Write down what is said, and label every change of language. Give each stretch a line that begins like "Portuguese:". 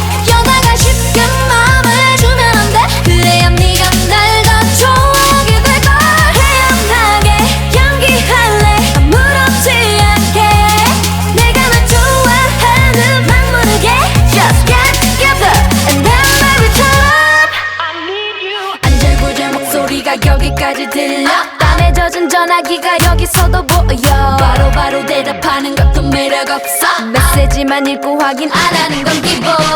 Korean: 여자가 쉽게 마음을 주면 안 돼. 그래야 네가 날 더 좋아하게 될걸. 태연하게 연기할래 아무렇지 않게. 내가 널 좋아하는 막 모르게
English: Just get together and then baby turn up. I need you.
Korean: 안절부절 목소리가 여기까지 들려. 땀에 젖은 전화기가 여기서도 보여. 바로바로 대답하는 것도 매력 없어. 메시지만 읽고 확인 안 하는 건 기본.